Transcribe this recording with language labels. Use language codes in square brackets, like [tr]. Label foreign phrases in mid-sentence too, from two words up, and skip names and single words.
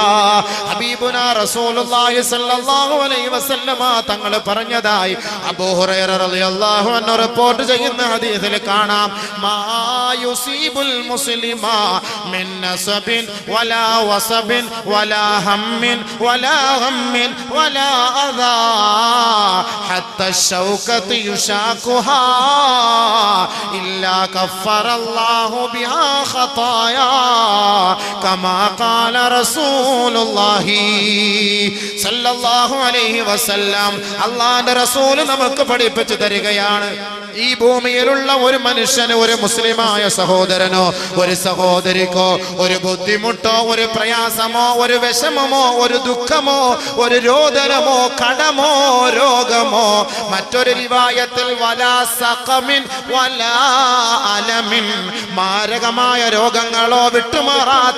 [ar] حبيبنا رسول الله صلى الله عليه وسلم [ml] തങ്ങൾ പറഞ്ഞതായി [ar] അബൂ ഹുറൈറ رضي الله عنه [ml] റിപ്പോർട്ട് ചെയ്യുന്ന ഹദീസിൽ കാണാം, [ar] ما يصيب المسلم من نصب ولا وصب ولا هم ولا غم ولا أذى ഹത്ത الشوكة يشاكها إلا كفر الله بها خطايا كما قال رسول الله صلى الله عليه وسلم. [ml] അല്ലാഹുവിന്റെ റസൂൽ നമുക്ക് പഠിപ്പിച്ചു തരികയാണ്, ഈ ഭൂമിയിലുള്ള ഒരു മനുഷ്യന്, ഒരു മുസ്ലിമായ സഹോദരനോ ഒരു സഹോദരിക്കോ ഒരു ബുദ്ധിമുട്ടോ ഒരു പ്രയാസമോ ഒരു വിഷമമോ ഒരു ദുഃഖമോ ഒരു രോദനമോ കടമോ രോഗമോ, മറ്റൊരു റിവായത്തിൽ [ar] ولا سقم ولا ألم, [ml] മാരകമായ രോഗങ്ങളോ വിട്ടുമാറാത്ത